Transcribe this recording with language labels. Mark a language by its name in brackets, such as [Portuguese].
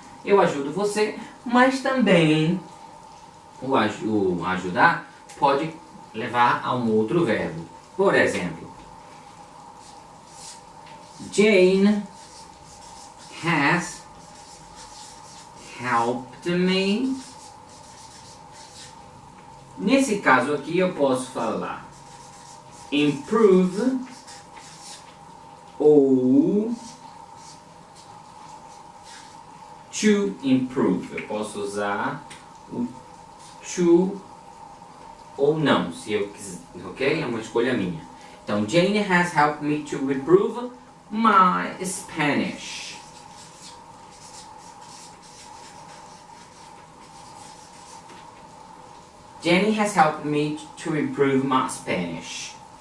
[Portuguese] Eu ajudo você, mas também o ajudar pode levar a um outro verbo. Por exemplo, [English] Jane has helped me. [Portuguese] Nesse caso aqui eu posso falar improve ou to improve. Eu posso usar o to ou não, se eu quiser, ok? É uma escolha minha. [English] Então, Jane has helped me to improve my Spanish. Jenny has helped me to improve my Spanish.